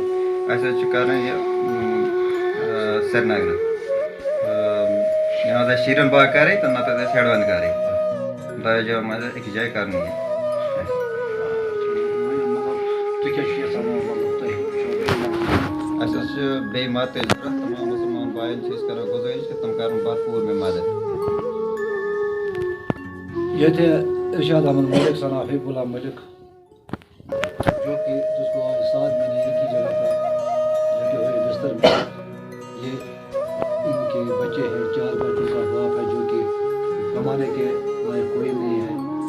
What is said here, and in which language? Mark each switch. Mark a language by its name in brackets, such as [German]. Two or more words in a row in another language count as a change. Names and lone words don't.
[Kashmiri] اَسہِ حظ چھِ کَرٕنۍ یہِ سرینگرٕ یا حظ اَسہِ شیٖرَن باغ کَرٕنۍ تہٕ نَتہٕ حظ اَسہِ ہٮ۪ڈوَن کَرٕنۍ 2 جایو منٛز أکِس جایہِ کَرنہِ یہِ تُہۍ کیٛاہ چھِو یژھان مطلب تۄہہِ اَسہِ حظ چھِ بیٚیہِ مدتٕچ ضروٗرت تمام مُسلمان بایَن چھِ أسۍ کَران گُزٲرِش کہِ تِم کَرَن بھرپوٗر مےٚ مدد [Urdu] ییٚتہِ ارشاد احمد ملک ثنا حبیب اللہ ملک جو کہ جس کو 7 مہینے ایک ہی جگہ پر لگے ہوئے بستر میں یہ ان کے بچے ہیں 4 بچوں کا باپ ہے جو کہ کمانے کے لائق کوئی نہیں ہے.